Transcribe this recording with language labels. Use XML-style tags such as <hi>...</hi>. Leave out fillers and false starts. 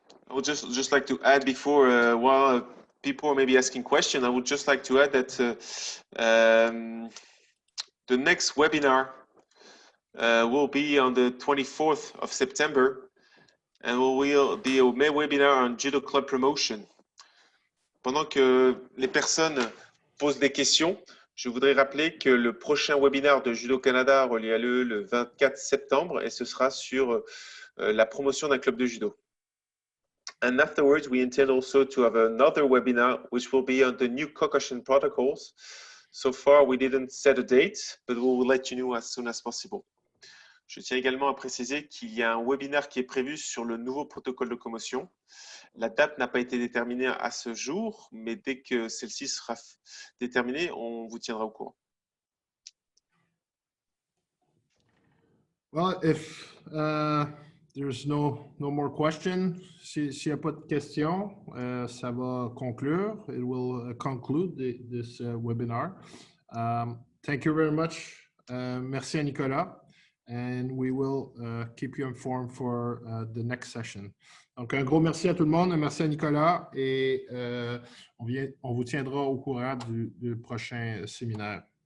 <en>I would just like to add before, while people are maybe asking questions, I would just like to add that the next webinar will be on the 24th of September, and will be a webinar on Judo Club promotion.</en> <fr>Pendant que les personnes posent des questions, je voudrais rappeler que le prochain webinaire de Judo Canada aura lieu le 24 septembre et ce sera sur la promotion d'un club de judo.</fr> <en>And afterwards, we intend also to have another webinar, which will be on the new concussion protocols. So far, we didn't set a date, but we will let you know as soon as possible.</en> <fr>Je tiens également à préciser qu'il y a un webinaire qui est prévu sur le nouveau protocole de commotion. La date n'a pas été déterminée à ce jour, mais dès que celle-ci sera déterminée, on vous tiendra au courant.</fr> <en>Well, if there's no more question,</en> <fr>s'il n'y a pas de questions, ça va conclure.</fr> <en>It will conclude this webinar. Thank you very much.</en> <fr>Merci à Nicolas.</fr> <en>And we will keep you informed for the next session.</en> <fr>Donc, un gros merci à tout le monde. Merci à Nicolas. Et on vous tiendra au courant du prochain séminaire.</fr>